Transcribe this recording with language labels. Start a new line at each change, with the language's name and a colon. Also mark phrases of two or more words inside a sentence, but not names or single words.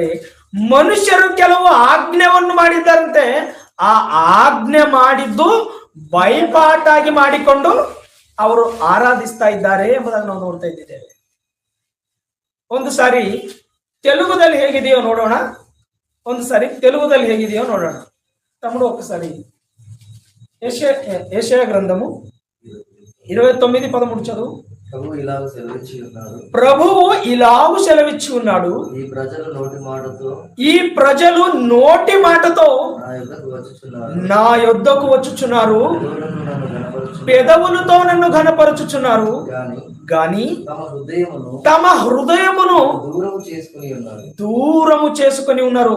Kannada: ಮನುಷ್ಯರು ಕೆಲವು ಆಜ್ಞೆಯನ್ನು ಮಾಡಿದ್ದಾರಂತೆ, ಆ ಆಜ್ಞೆ ಮಾಡಿದ್ದು ಬೈಪಾಟಾಗಿ ಮಾಡಿಕೊಂಡು ಅವರು ಆರಾಧಿಸ್ತಾ ಇದ್ದಾರೆ ಎಂಬುದಾಗಿ ನಾವು ನೋಡ್ತಾ ಇದ್ದೇವೆ. ಒಂದು ಸಾರಿ ತೆಲುಗುದಲ್ಲಿ ಹೇಗಿದೆಯೋ ನೋಡೋಣ.
Telugu: తమ్ముడు ఒకసారి యెషయా గ్రంథము 29:13 చదువు. ప్రభువు ఇలాగు సెలవిచ్చి ఉన్నాడు, ఈ ప్రజలు నోటి మాటతో నా యొద్దకు వచ్చుచున్నారు, పెదవులతో నన్ను ఘనపరచుచున్నారు, గాని తమ హృదయమును దూరము చేసుకుని ఉన్నారు.